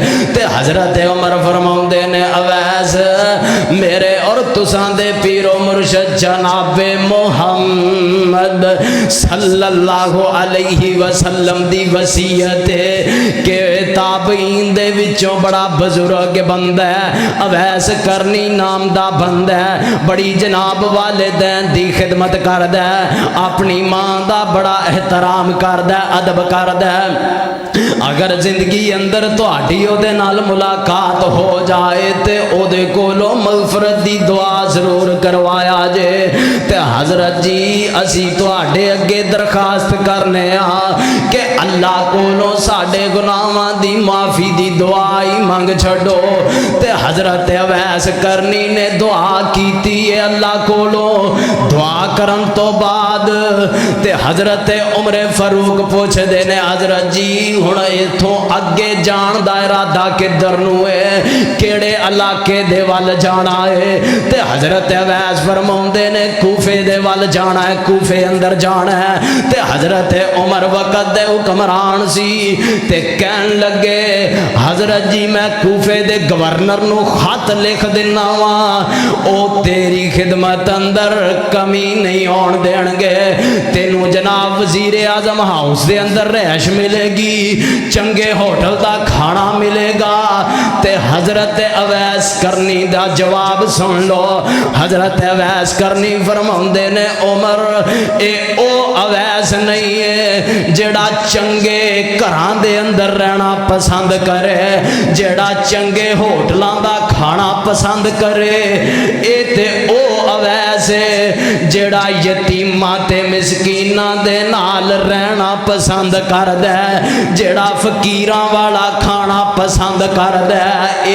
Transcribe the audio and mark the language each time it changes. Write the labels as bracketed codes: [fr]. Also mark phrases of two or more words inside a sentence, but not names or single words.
[pa] تے حضرت عمر فرماؤندے نے اویس میرے اور تساں دے پیر و مرشد جناب محمد صلی اللہ علیہ وسلم دی وصیت ہے کہ تابعین دے وچوں بڑا بزرگ بندہ ہے، اویس کرنی نام دا بندہ ہے، بڑی جناب والدین دی خدمت کردا ہے، اپنی ماں دا بڑا احترام کردا ہے، ادب کردا ہے۔ اگر زندگی اندر تہاڈی او دے نال ملاقات ہو جائے تے او دے کولوں مغفرت دی دعا ضرور کروایا جے۔ تے حضرت جی اسی تہاڈے اگے درخواست کرنے ہاں کہ اللہ کولوں ساڈے گناہاں دی معافی دی دعا ہی منگ چھڈو۔ تے حضرت اویس کرنی نے دعا کیتی ہے اللہ کولوں، دعا کرن تو بعد تے حضرت عمر فاروق پوچھ دے نے حضرت جی ہن ایتھوں اگے جان دا ارادہ کدھر نو ہے، کیڑے علاقے دے ول جانا ہے؟ تے حضرت اویس فرماؤندے نے کوفے دے ول جانا ہے، کوفے اندر جانا ہے۔ تے حضرت عمر وقت دے حکمران سی تے کہن لگے حضرت جی میں کوفے دے گورنر نو خط لکھ دینا وا، او تیری خدمت اندر کمی نہیں آن دین گے، تینوں جناب وزیر اعظم ہاؤس دے اندر رہائش ملے گی، چنگے ہوٹل دا کھانا ملے گا۔ تے حضرت اویس کرنی دا جواب سن لو، حضرت اویس کرنی فرماؤندے نے عمر اے او اویس نہیں ہے جیڑا چنگے گھراں دے اندر رہنا پسند کرے، جیڑا چنگے ہوٹلاں دا کھانا پسند کرے، اے تے او اویس ہے جیڑا یتیماں تے مسکیناں دے نال رہنا پسند کردا ہے، جیڑا فقیراں والا کھانا پسند کردا ہے۔